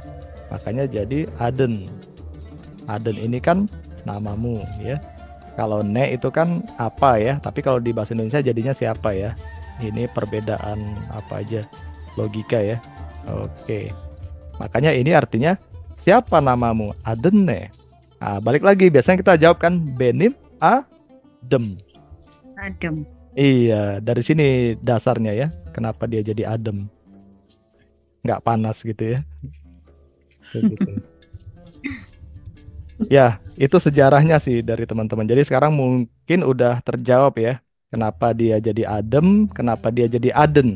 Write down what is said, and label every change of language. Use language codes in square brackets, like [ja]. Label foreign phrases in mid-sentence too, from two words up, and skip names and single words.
[id] Makanya jadi Aden. Aden ini kan namamu ya. Kalau ne itu kan apa ya, tapi kalau di bahasa Indonesia jadinya siapa ya. Ini perbedaan apa aja, logika ya. Oke. Makanya ini artinya siapa namamu? Adene. Nah, balik lagi biasanya kita jawab kan [tr] benim adem. [id] Adem. Iya, dari sini dasarnya ya. Kenapa dia jadi adem? Nggak panas gitu ya. Gitu. Ya, itu sejarahnya sih dari teman-teman. Jadi sekarang mungkin udah terjawab ya. Kenapa dia jadi adem, kenapa dia jadi aden.